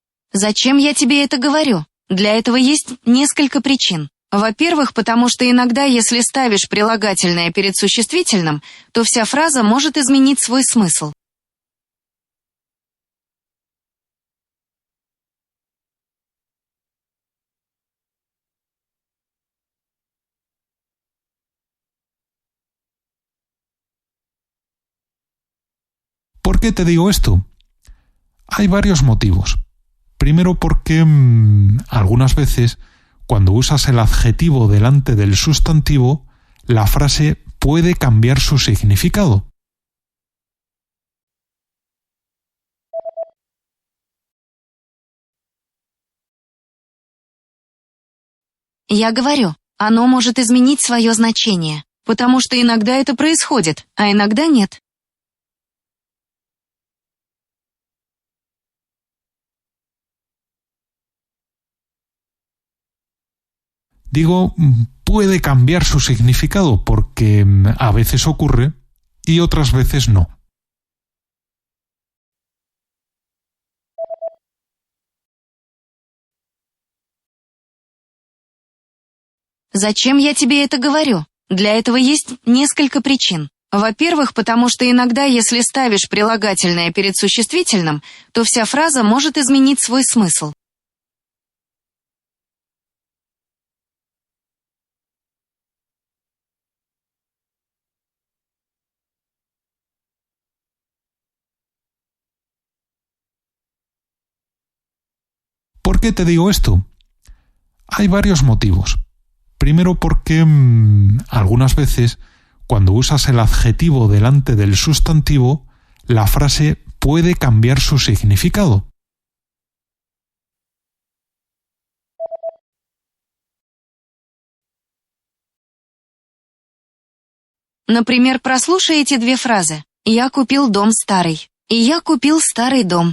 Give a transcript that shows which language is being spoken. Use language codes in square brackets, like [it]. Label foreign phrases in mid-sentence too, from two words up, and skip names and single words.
[ru] Зачем я тебе это говорю? Для этого есть несколько причин. Во-первых, потому что иногда, если ставишь прилагательное перед существительным, то вся фраза может изменить свой смысл. [es] ¿Por qué te digo esto? Hay varios motivos. Primero porque algunas veces, cuando usas el adjetivo delante del sustantivo, la frase puede cambiar su significado. [ru] Я говорю, оно может изменить свое значение, потому что иногда это происходит, а иногда нет. [es] Digo, puede cambiar su significado porque a veces ocurre y otras veces no. [ru] Зачем я тебе это говорю? Для этого есть несколько причин. Во-первых, потому что иногда, если ставишь прилагательное перед существительным, то вся фраза может изменить свой смысл. [es] ¿Por qué te digo esto? Hay varios motivos. Primero porque algunas veces, cuando usas el adjetivo delante del sustantivo, la frase puede cambiar su significado. [ru] Например, прослушай эти две фразы. «Я купил дом старый» и «Я купил старый дом».